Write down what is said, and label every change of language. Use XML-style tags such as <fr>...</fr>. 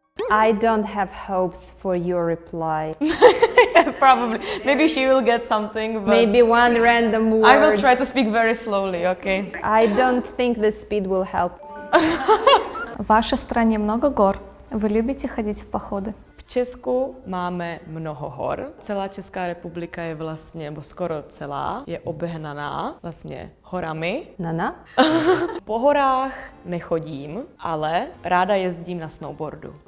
<en>I don't have hopes for your reply. Probably. Maybe she will get something, but Maybe one random word. I will try to speak very slowly, okay? I don't think the speed will help.</en> <ru>В вашей стране много гор? Вы любите ходить в походы?</ru> <cs>V Česku máme mnoho hor. Celá Česká republika je vlastně, nebo skoro celá, je obehnaná vlastně horami. Nana? Po horách nechodím, ale ráda jezdím na snowboardu.</cs>